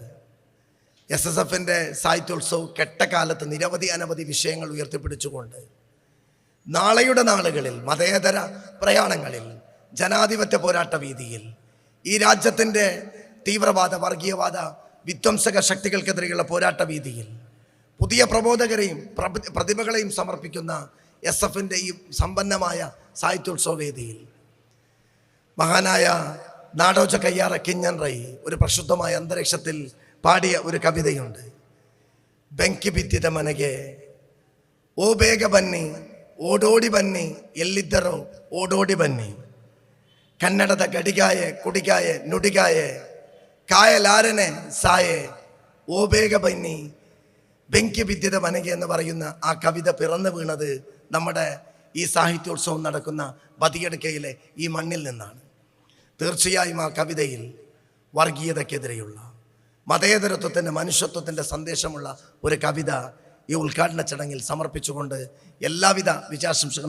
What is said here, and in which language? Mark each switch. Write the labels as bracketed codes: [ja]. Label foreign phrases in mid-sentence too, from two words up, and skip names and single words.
[ml] SSF-ൻ്റെ സാഹിത്യോത്സവ് കെട്ടകാലത്ത് അനവധി വിഷയങ്ങൾ ഉയർത്തിപ്പിടിച്ചുകൊണ്ട് നാളെയുടെ നാളുകളിൽ മതേതര പ്രയാണങ്ങളിൽ ജനാധിപത്യ പോരാട്ട വീതിയിൽ ഈ രാജ്യത്തിൻ്റെ തീവ്രവാദ വർഗീയവാദ വിധ്വംസക ശക്തികൾക്കെതിരെയുള്ള പോരാട്ട വീതിയിൽ പുതിയ പ്രബോധകരെയും പ്രതിഭകളെയും സമർപ്പിക്കുന്ന SF-ൻ്റെ ഈ സമ്പന്നമായ സാഹിത്യോത്സവ വേദിയിൽ മഹാനായ നാടോച്ച കയ്യാറ കിഞ്ഞൻ റൈ ഒരു പ്രക്ഷുബ്ധമായ അന്തരീക്ഷത്തിൽ പാടിയ ഒരു കവിതയുണ്ട്. [kn] ಬೆಂಕಿ ಬಿದ್ದಿದ ಮನೆಗೆ ಓ ಬೇಗ ಬನ್ನಿ ಓಡೋಡಿ ಬನ್ನಿ ಎಲ್ಲಿದ್ದರೋ ಓಡೋಡಿ ಬನ್ನಿ ಕನ್ನಡದ ಗಡಿಗಾಯೆ ಕುಡಿಗಾಯೆ ನುಡಿಗಾಯೆ [ml] കായലാരനെ സായേ ഓ [kn] ಬೇಗ ಬನ್ನಿ ಬೆಂಕಿ ಬಿದ್ದಿದ ಮನೆಗೆ [ml] എന്ന് പറയുന്ന ആ കവിത പിറന്നു വീണത് നമ്മുടെ ഈ സാഹിത്യോത്സവം നടക്കുന്ന ബദിയടുക്കയിലെ ഈ മണ്ണിൽ നിന്നാണ്. തീർച്ചയായും ആ കവിതയിൽ വർഗീയതയ്ക്കെതിരെയുള്ള മതേതരത്വത്തിൻ്റെ മനുഷ്യത്വത്തിൻ്റെ സന്ദേശമുള്ള ഒരു കവിത ഈ ഉദ്ഘാടന ചടങ്ങിൽ സമർപ്പിച്ചുകൊണ്ട് എല്ലാവിധ വിജയാശംസകൾ നേരുന്നു.